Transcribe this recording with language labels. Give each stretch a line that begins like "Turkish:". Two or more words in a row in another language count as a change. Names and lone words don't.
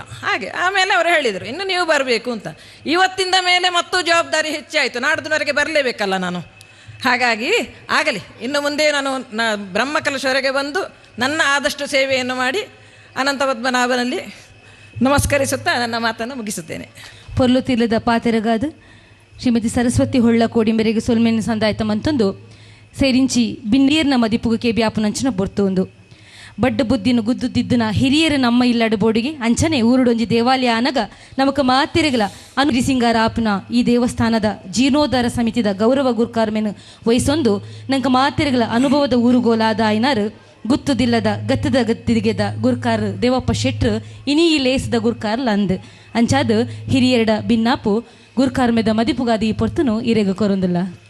Kannada: ಹಾಗೆ ಆಮೇಲೆ ಅವರು ಹೇಳಿದರು, ಇನ್ನು ನೀವು ಬರಬೇಕು ಅಂತ. ಇವತ್ತಿಂದ ಮೇಲೆ ಮತ್ತೂ ಜವಾಬ್ದಾರಿ ಹೆಚ್ಚಾಯಿತು. ನಾಡ್ದಿನವರೆಗೆ ಬರಲೇಬೇಕಲ್ಲ ನಾನು. ಹಾಗಾಗಿ ಆಗಲಿ, ಇನ್ನು ಮುಂದೆ ನಾನು ಬ್ರಹ್ಮಕಲಶವರೆಗೆ ಬಂದು ನನ್ನ ಆದಷ್ಟು ಸೇವೆಯನ್ನು ಮಾಡಿ ಅನಂತ ಪದ್ಮನಾಭನಲ್ಲಿ ನಮಸ್ಕರಿಸುತ್ತಾ ನನ್ನ ಮಾತನ್ನು ಮುಗಿಸುತ್ತೇನೆ.
Tulu: ಪೊರ್ಲು ತಿಲ್ಲದ ಪಾತೆರಗಾದ ಶ್ರೀಮತಿ ಸರಸ್ವತಿ ಹೊಳ್ಳ ಕೋಡಿ ಮೇರೆಗೆ ಸೊಲ್ಮೆನ ಸಂದಾಯ್ತ ಮಂತೊಂದು ಸೇರಿಂಚಿ ಬಿನ್ನೀರ್ನ ಮದಿಪುಗಕ್ಕೆ ಬ್ಯಾಪುನಂಚಿನ ಬೊರ್ತೊಂದು ಬಡ್ಡ ಬುದ್ದಿನ ಗುದ್ದುದಿದ್ದನ ಹಿರಿಯರ ನಮ್ಮ ಇಲ್ಲಡ ಬೋಡಿಗೆ ಅಂಚನೆ ಊರುಡೊಂಜಿ ದೇವಾಲಯ ಅನಗ ನಮಕ ಮಾತಿರೆಗಲ ಅನುರಿ ಸಿಂಗಾರ ಆಪ್ನ ಈ ದೇವಸ್ಥಾನದ ಜೀರ್ಣೋದ್ಧಾರ ಸಮಿತಿದ ಗೌರವ ಗುರ್ಕಾರ್ಮೆನು ವಹಿಸೊಂದು ನಂಗೆ ಮಾತಿರೆಗಲ ಅನುಭವದ ಊರುಗೋಲಾದ ಐನಾರು ಗುತ್ತುದಿಲ್ಲದ ಗತ್ತದ ಗತ್ತಿಗೆದ ಗುರ್ಕಾರ್ ದೇವಪ್ಪ ಶೆಟ್ರು ಇನಿ ಈ ಲೇಸದ ಗುರ್ಕಾರ್ಲ ಅಂದ್ ಅಂಚಾದ ಹಿರಿಯರಡ ಭಿನ್ನಾಪು ಗುರ್ಕಾರ್ಮೆದ ಮದಿಪುಗಾದಿ ಪೊರ್ತನು ಇರೆಗ ಕೊರೊಂದಿಲ್ಲ.